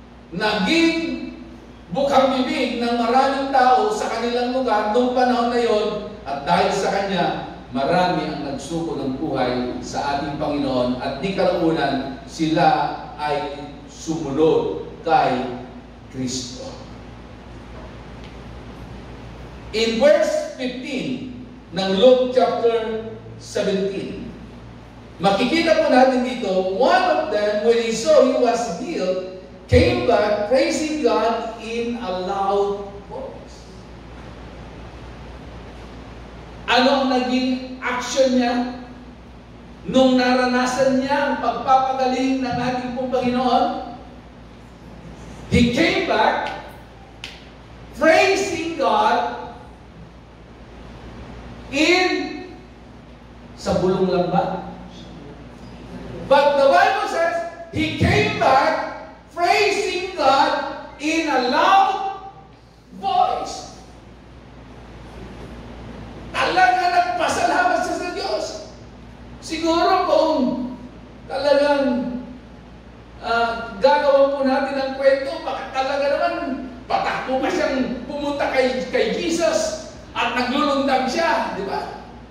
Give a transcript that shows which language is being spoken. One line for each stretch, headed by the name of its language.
Filipino: naging bukhang bibig ng maraming tao sa kanilang lugar noong panahon na yon, at dahil sa kanya, marami ang nagsuko ng buhay sa ating Panginoon, at di kalaunan sila ay sumunod kay Kristo.
English: In verse 15 ng Luke chapter 17,
Filipino: makikita po natin dito,
English: one of them, when he saw he was healed, came back praising God in a loud voice.
Filipino: Ano ang naging action niya nung naranasan niya ang pagpapagaling ng ating pong Panginoon?
English: He came back praising God in
Filipino: sa bulong lang ba?
English: But the Bible says, he came back praising God in a loud voice.
Filipino: Talaga nagpasalamat siya sa Diyos. Siguro kung talagang gagawin po natin ang kwento, baka talaga naman patakbo pa siyang pumunta kay Jesus at naglulundang siya, di ba?